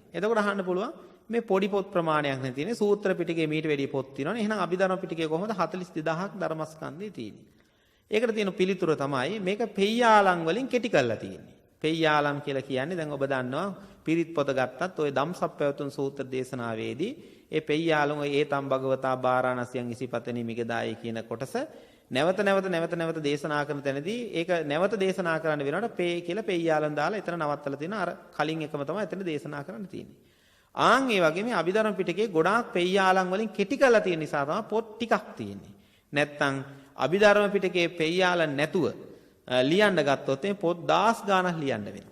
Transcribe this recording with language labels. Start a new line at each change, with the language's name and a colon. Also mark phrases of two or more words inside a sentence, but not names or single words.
Sinhala: එතකොට අහන්න පුළුවන් මේ පොඩි පොත් ප්‍රමාණයක් නේ තියෙන්නේ. සූත්‍ර පිටකයේ මීට වැඩිය පොත් තියෙනවනේ. එහෙනම් අභිධර්ම පිටකයේ කොහොමද 42000ක් ධර්මස්කන්ධය තියෙන්නේ? ඒකට තියෙන පිළිතුර තමයි මේක පෙය්‍යාලම් වලින් කෙටි කරලා තියෙන්නේ. පෙය්‍යාලම් කියලා කියන්නේ දැන් ඔබ දන්නවා පිරිත් පොත ගත්තත් ওই ධම්සප්පවතුන් සූත්‍ර දේශනාවේදී ඒ පෙය්‍යාලුන්
Pali: ඒතම් භගවතා බාරාණසියන් ඉසිපතනි මිගදායි
Sinhala: කියන කොටස නැවත දේශනා කරන තැනදී ඒක නැවත දේශනා කරන්න වෙනකොට පේ කියලා පෙය්‍යාලන් දාලා එතන නවත්තලා තියෙන අර කලින් එකම තමයි එතන දේශනා කරන්න තියෙන්නේ. ආන් ඒ වගේ මේ අභිධර්ම පිටකේ ගොඩාක් පෙය්‍යාලන් වලින් කෙටි කරලා තියෙන නිසා තමයි පොත් ටිකක් තියෙන්නේ. නැත්තම් අභිධර්ම පිටකේ පෙය්‍යාලන් නැතුව ලියන්න ගත්තොත් මේ පොත් 10 ගාණක් ලියන්න වෙනවා.